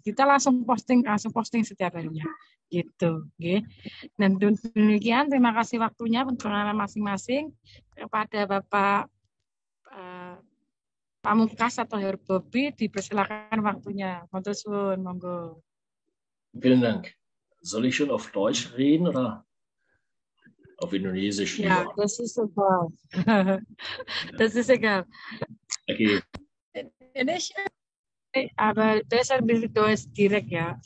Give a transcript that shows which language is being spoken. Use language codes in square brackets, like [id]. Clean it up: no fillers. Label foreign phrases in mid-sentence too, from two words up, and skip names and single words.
[id] Kita langsung posting setiap harinya. Gitu. Okay. Dan demikian, terima kasih waktunya untuk pengalaman masing-masing kepada Bapak Pamungkas atau Herbobi, dipersilakan waktunya. Monggo. [de] Vielen Dank. Soll ich schon auf Deutsch reden oder auf Indonesisch? Ja, das ist egal. Das ist egal. Okay. Nicht, aber besser mit Deutsch direkt, ja.